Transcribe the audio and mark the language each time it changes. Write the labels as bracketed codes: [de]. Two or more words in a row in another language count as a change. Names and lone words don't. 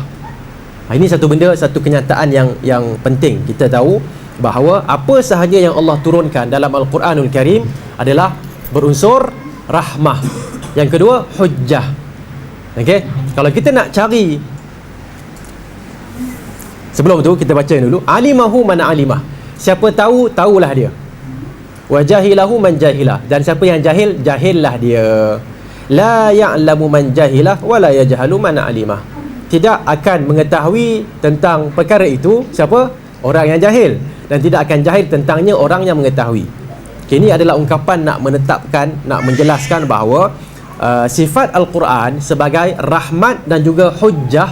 [ms] Ini satu benda, satu kenyataan yang penting kita tahu, bahawa apa sahaja yang Allah turunkan dalam Al-Quranul Karim adalah berunsur rahmah. Yang kedua, hujjah. Okey, kalau kita nak cari, sebelum tu kita baca dulu, [ar] علمه من علمه, [ms] siapa tahu, tahulah dia. [ar] وجهله من جهله, [ms] dan siapa yang jahil, jahillah dia. [ar] لا يعلم من جهله ولا يجهل من علمه. [ms] Tidak akan mengetahui tentang perkara itu siapa? Orang yang jahil, dan tidak akan jahil tentangnya orang yang mengetahui. Ini adalah ungkapan nak menetapkan, nak menjelaskan bahawa sifat Al-Quran sebagai rahmat dan juga hujjah.